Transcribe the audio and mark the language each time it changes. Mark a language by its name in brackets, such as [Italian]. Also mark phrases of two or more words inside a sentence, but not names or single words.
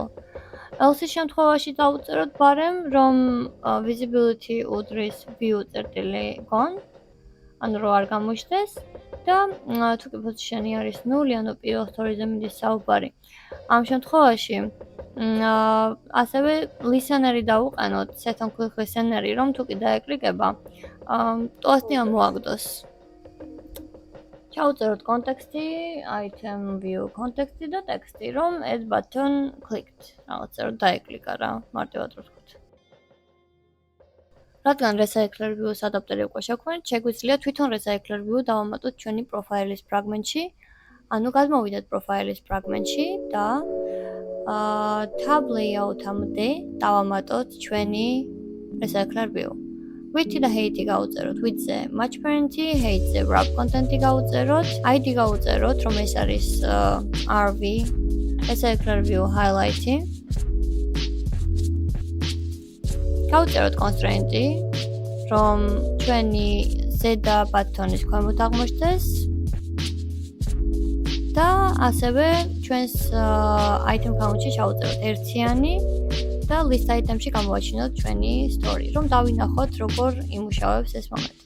[Georgian] else-ის შემთხვევაში დავუწეროთ barem, რომ visibility უდრის view წერტილი gone, ანუ რო არ გამოჩნდეს და თუ კი position-ი არის 0, ანუ პირველ story-ზე მიდის საუბარი. ამ შემთხვევაში ასევე listener-ი დავუყენოთ, [English] set on click listener-ი, [Georgian] რომ თუ კი დაეკლიკება, ტვასტი ამოაგდოს. ჩავუწეროთ კონტექსტი, [English] item view [Georgian] კონტექსტი და ტექსტი, რომ [English] add button clicked. [Georgian] რაღაცა რომ დაეკლიკა რა, მარტივად რო ვთქვით. რადგან [English] recycler view-ს adapter-ი [Georgian] უკვე შევქმნით, შეგვიძლია თვითონ [English] recycler view [Georgian] დავამატოთ ჩვენი პროფაილის ფრაგმენტში, ანუ გადმოვიდეთ პროფაილის ფრაგმენტში და [English] tab layout-ამდე [Georgian] დავამატოთ ჩვენი [English] recycler view. [Georgian] Width და height-ი გავუწეროთ, width-ზე [English] match parent-ი, [Georgian] height-ზე [English] wrap content-ი [Georgian] გავუწეროთ, ID გავუწეროთ, რომ ეს არის RV, [English] recycler view highlight-ი. [Georgian] გავუწეროთ constraint-ი, რომ ჩვენი ზედა button-ის ქვემოთ აღმოჩნდეს და ასევე ჩვენს [English] item count-ში [Georgian] ჩავუწეროთ ერთიანი და [English] list item-ში [Georgian] გამოვაჩინოთ ჩვენი story, რომ დავინახოთ როგორ იმუშავებს ეს მომენტი.